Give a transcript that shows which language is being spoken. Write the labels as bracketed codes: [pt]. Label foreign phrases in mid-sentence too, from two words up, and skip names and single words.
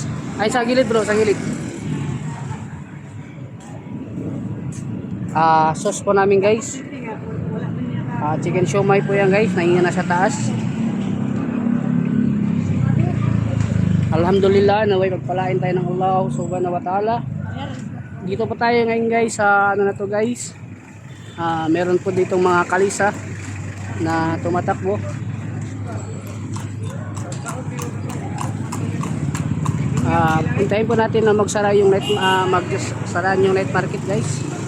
[tl] Ay sa gilid bro, sa gilid. Sauce po namin guys. Chicken siomai po yan guys, nasa taas. Alhamdulillah, naway pagpalain tayo ng Allah [ar] سبحانه وتعالى. [tl] Dito pa tayo ngayon guys sa guys. Meron po ditong mga kalisa na tumatakbo. Puntahin po natin na magsara yung [en] night market [tl] guys.